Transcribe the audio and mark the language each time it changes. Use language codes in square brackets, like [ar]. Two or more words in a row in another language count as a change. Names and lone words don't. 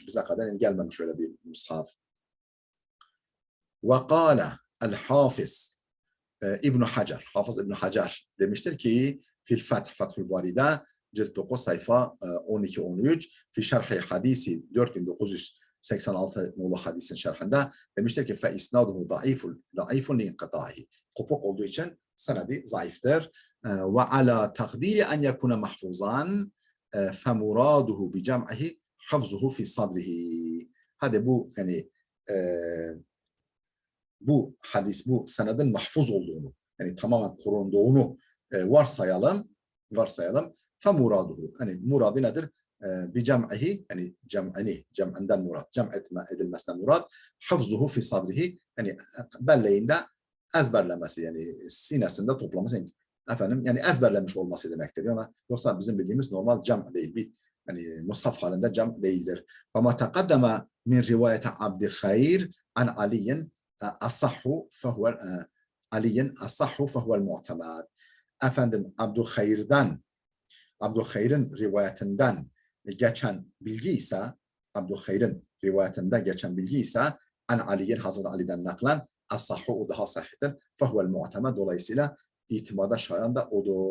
[tr] Bize kadar gelmemiş öyle bir mushaf. [ar] وقال الحافظ ابن حجر, [tr] Hafız İbn Hacer demiştir ki [ar] في فتح الباري [tr] cilt 9 sayfa 12-13 [ar] في شرح حديث [tr] 4986 nolu hadisin şerhinde demiştir ki [ar] فإسناده ضعيف لانقطاعه. [tr] Kopuk olduğu için senedi zayıftır. [ar] وعلى تقدير أن يكون محفوظا فمراده بجمعه حفظه في صدره. [tr] Hadi bu yani bu hadis, bu senedin mahfuz olduğunu, yani tamamen korunduğunu varsayalım. [ar] فمراده. [tr] Yani muradı nedir? [ar] بجمعه, [tr] yani cem'inden murad, cem edilmesinden murad, [ar] حفظه في صدره, [tr] yani belleğinde ezberlemesi, yani sinesinde toplaması, yani ezberlemiş olması demektir. Yani yoksa bizim bildiğimiz normal cem değil, bir yani mushaf halinde cem değildir. [ar] أما تقدم من رواية عبد خير عن علي أصح فهو علي أصح فهو المعتمد. [tr] Efendim Abdülhayr'ın rivayetinden geçen bilgi ise an Ali'nin Hazreti Ali'den naklen as-sahhu o daha sahihtir. [ar] فهو المعتمد [tr] dolayısıyla itimada şayan da odur.